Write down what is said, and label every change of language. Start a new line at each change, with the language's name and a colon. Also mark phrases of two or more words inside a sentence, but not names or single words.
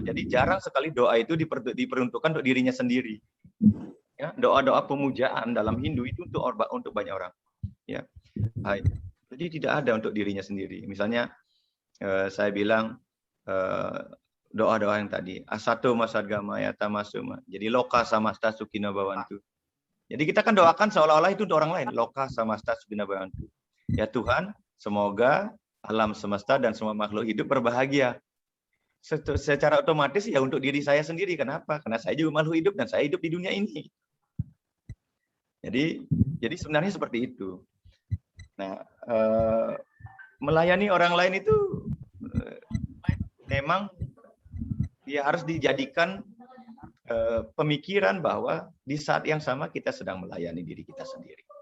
Indonesian: Jadi jarang sekali doa itu diperuntukkan untuk dirinya sendiri. Ya, doa-doa pemujaan dalam Hindu itu untuk banyak orang. Ya, jadi tidak ada untuk dirinya sendiri. Misalnya saya bilang doa-doa yang tadi,
Sanskrit: asato masadgama yata masuma. Jadi loka samasta sukina bhavantu.
Indonesian: Jadi kita kan doakan seolah-olah itu untuk orang lain.
Sanskrit: Loka samasta sukina bhavantu.
Indonesian: Ya Tuhan, semoga alam semesta dan semua makhluk hidup berbahagia. Secara otomatis ya untuk diri saya sendiri. Kenapa? Karena saya juga makhluk hidup dan saya hidup di dunia ini. Jadi sebenarnya seperti itu. Nah, melayani orang lain itu memang ya harus dijadikan pemikiran bahwa di saat yang sama kita sedang melayani diri kita sendiri.